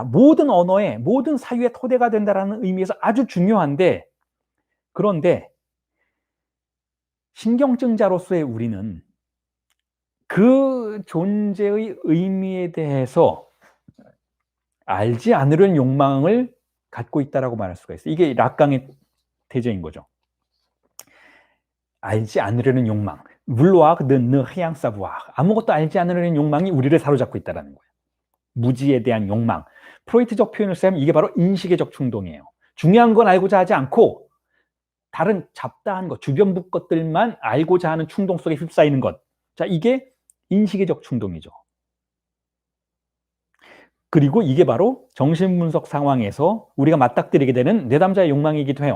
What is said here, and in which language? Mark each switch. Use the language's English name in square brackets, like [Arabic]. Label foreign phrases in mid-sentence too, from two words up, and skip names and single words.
[Korean] 모든 언어의, 모든 사유의 토대가 된다라는 의미에서 아주 중요한데, 그런데 신경증자로서의 우리는 그 존재의 의미에 대해서 알지 않으려는 욕망을 갖고 있다라고 말할 수가 있어요. 이게 락강의 태제인 거죠. 알지 않으려는 욕망. [French] vouloir de ne rien savoir. [Korean] 아무것도 알지 않으려는 욕망이 우리를 사로잡고 있다는 거예요. 무지에 대한 욕망. 프로이트적 표현을 쓰면 이게 바로 인식의적 충동이에요. 중요한 건 알고자 하지 않고 다른 잡다한 것, 주변부 것들만 알고자 하는 충동 속에 휩싸이는 것. 자, 이게 인식의적 충동이죠. 그리고 이게 바로 정신분석 상황에서 우리가 맞닥뜨리게 되는 내담자의 욕망이기도 해요.